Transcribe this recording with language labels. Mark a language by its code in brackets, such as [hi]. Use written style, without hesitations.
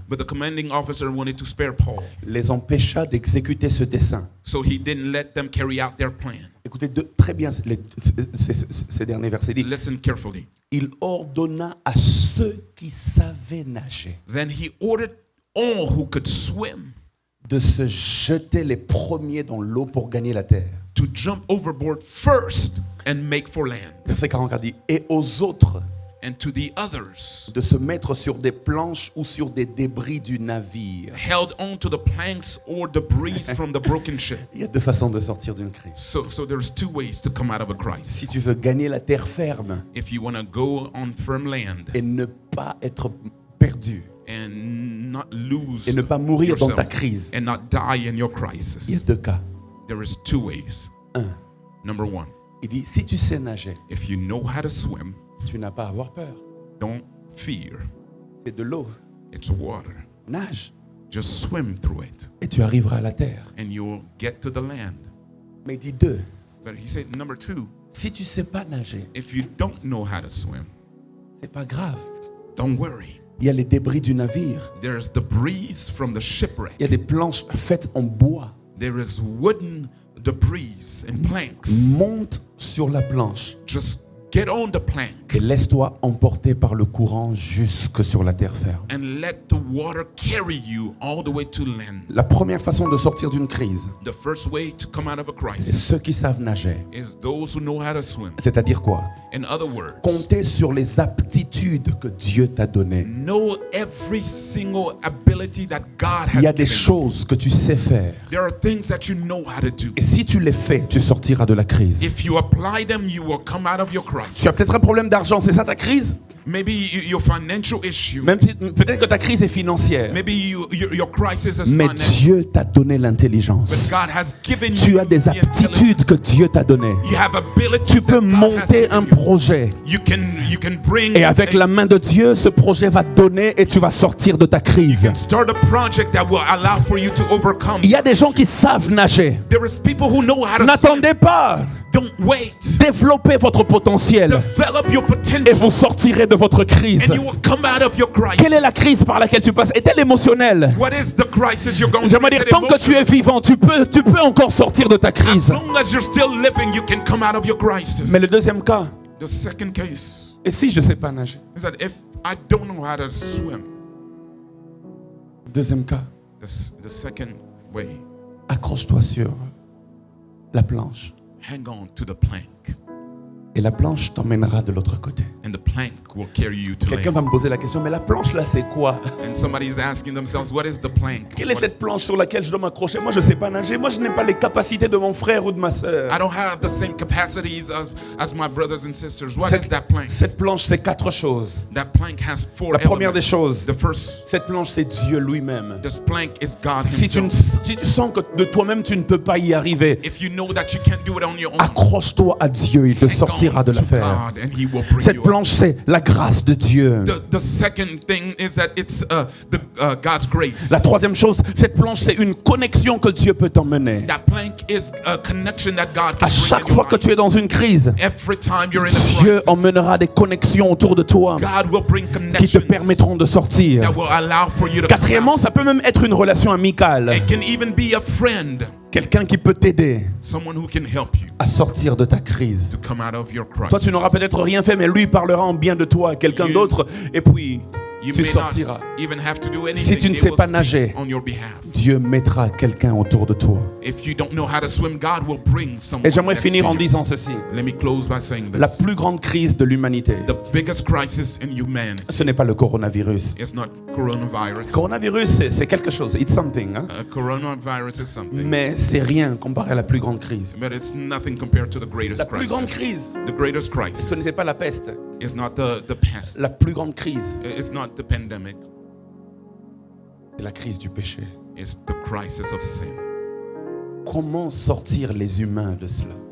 [en] but the commanding officer wanted to spare Paul, [fr] les empêcha d'exécuter ce dessein. [en] so he didn't let them carry out their plan. [fr] Écoutez très bien ces derniers versets. Il dit, [en] Listen carefully. [fr] il ordonna à ceux qui savaient nager [en] Then he ordered all who could swim [fr] de se jeter les premiers dans l'eau pour gagner la terre. [en] to jump overboard first and make for land, [fr] Verset 44 dit, et aux autres [en] and to the others [fr] de se mettre sur des planches ou sur des débris du navire. [en] held on to the planks or debris from the broken ship. [fr] Il y a 2 façons de sortir d'une crise. [en] So there's 2 ways to come out of a crisis. [fr] Si tu veux gagner la terre ferme [en] If you want to go on firm land [fr] et ne pas être perdu [en] and not lose [fr] et ne pas mourir dans ta [en] yourself [fr] crise, [en] and not die in your [fr] il y a [en] crisis, [fr] 2 cas. [en] there is 2 ways. [fr] 1. [en] Number 1, [fr] Il dit, si tu sais nager, [en] if you know how to swim, [fr] tu n'as pas à avoir peur. [en] don't fear. [fr] C'est de l'eau. [en] It's water. [fr] Nage [en] Just swim through it [fr] et tu arriveras à la terre. [en] and you'll get to the land. [fr] Mais il dit 2. [en] But he said, number 2, [fr] Si tu sais pas nager, [en] if you don't know how to swim, [fr] c'est pas grave. [en] don't worry. [fr] Il y a les débris du navire. [en] There's debris from the shipwreck. [fr] Il y a des planches faites en bois. [en] There is wooden debris and planks. [fr] Monte sur la planche [en] Just get on the plank [fr] et laisse-toi emporter par le courant jusque sur la terre ferme. [en] and let the water carry you all the way to land. [fr] La première façon de sortir d'une crise, [en] The first way to come out of a [fr] c'est [en] crisis [fr] ceux qui savent nager. [en] is those who know how to swim. [fr] C'est-à-dire quoi? [en] In other words, [fr] Compter sur les aptitudes que Dieu t'a données. [en] know every single ability that God [fr] Il y [en] has [fr] a des [en] given you. [fr] choses que tu sais faire. [en] There are things that you know how to do. [fr] Et si tu les fais, tu sortiras de la crise. [en] If you apply them, you will come out of your crisis. [fr] Tu as peut-être un problème d'argent, c'est ça ta crise? [en] Maybe your financial issue. [fr] Même si, peut-être que ta crise est financière. [en] Maybe your crisis is [fr] Mais [en] financial. [fr] Dieu t'a donné [en] But [fr] l'intelligence. [en] God has given [fr] Tu [en] you [fr] as des [en] the intelligence. [fr] aptitudes que Dieu t'a données. [en] You have abilities [fr] Tu peux [en] that God has [fr] monter [en] given [fr] un [en] you. [fr] projet. [en] You can bring [fr] Et avec la main de Dieu, ce projet va te donner et tu vas sortir de ta crise. [en] start a project that will allow for you to overcome. [fr] Il y a des gens qui savent nager. [en] There is people who know how to swim. [fr] N'attendez pas. [en] Don't wait. [fr] Développez votre potentiel [en] Develop your [fr] et [en] potential [fr] vous sortirez de votre crise. [en] and you will come out of your crisis. [fr] Quelle est la crise par laquelle tu passes? Est-elle émotionnelle? [en] What is the crisis you're going [fr] J'aimerais [en] through? [fr] dire, tant que tu es vivant, tu peux encore sortir de ta [en] As [fr] crise. [en] long as you're still living, you can come out of your crisis. [fr] Mais le deuxième cas, [en] The second case [fr] et si je ne sais pas nager? [en] is that if I don't know how to swim, [fr] Deuxième cas, [en] the second way, [fr] accroche-toi sur la planche [en] hang on to the plank [fr] Et la planche t'emmènera de l'autre côté. [en] and the plank will carry you to [fr] Quelqu'un va [en] land. [fr] me poser la question, mais la planche là c'est quoi? [en] And somebody's asking themselves, what is the plank? [fr] Quelle est cette planche sur laquelle je dois m'accrocher? Moi je sais pas nager, moi je n'ai pas les capacités de mon frère ou de ma sœur. [en] I don't have the same capacities as my brothers and sisters. What is that plank? [fr] Cette planche c'est 4 choses. [en] That plank has 4 [fr] La première des [en] elements. [fr] choses, [en] The first, [fr] cette planche c'est Dieu lui-même. [en] this plank is God [fr] Si tu [en] himself. [fr] sens que de toi-même tu ne peux pas y arriver, [en] If you know that you can't do it on your own, [fr] accroche-toi à Dieu, il te [en] hang [fr] sortira [en] on [fr] de [en] to [fr] l'affaire. [en] God and he will bring [fr] Cette [en] you [fr] planche c'est la grâce de Dieu. [en] The second thing is that it's God's grace. [fr] La troisième chose, cette planche c'est une connexion que Dieu peut t'emmener. [en] That plank is a connection that God can [fr] À [en] bring [fr] chaque [en] in your [fr] fois que [en] life. [fr] tu es dans une crise, [en] Every time you're in a [fr] Dieu [en] crisis, [fr] emmènera des connexions autour de toi [en] God will bring [fr] qui te [en] connections [fr] permettront de sortir. [en] that will allow for you to come [fr] Quatrièmement, [en] out. [fr] ça peut même être une relation amicale. [en] It can even be a friend, [fr] Quelqu'un qui peut t'aider [en] someone who can help you [fr] à sortir de ta crise. [en] to come out of your crisis. [fr] Toi, tu n'auras peut-être rien fait, mais lui parlera en bien de toi à quelqu'un [en] You- [fr] d'autre, et puis [en] You [fr] tu [en] may [fr] sortiras. [en] not even have to do anything. [fr] Si tu ne [en] They [fr] sais [en] will [fr] pas [en] speak [fr] nager, [en] on your behalf. [fr] Dieu mettra quelqu'un autour de toi. [en] If you don't know how to swim, God will bring someone. [fr] Et j'aimerais [en] next [fr] finir [en] to [fr] en [en] you. [fr] disant ceci. [en] Let me close by saying [fr] La [en] this. [fr] plus grande crise de l'humanité, [en] The biggest crisis in humanity [fr] ce n'est pas le coronavirus. [en] is not coronavirus. [fr] Coronavirus, c'est quelque chose. [en] It's something. Hein? Coronavirus is something, [fr] Mais c'est rien comparé à la plus grande crise. [en] but it's nothing compared to the greatest [fr] La plus grande [en] crisis. [fr] crise, [en] The greatest crisis [fr] ce n'était pas la peste. [en] is not the pest. [fr] La plus grande crise, [en] It's not the pandemic. [fr] c'est la crise du péché. [en] It's the crisis of sin. [fr] Comment sortir les humains de cela?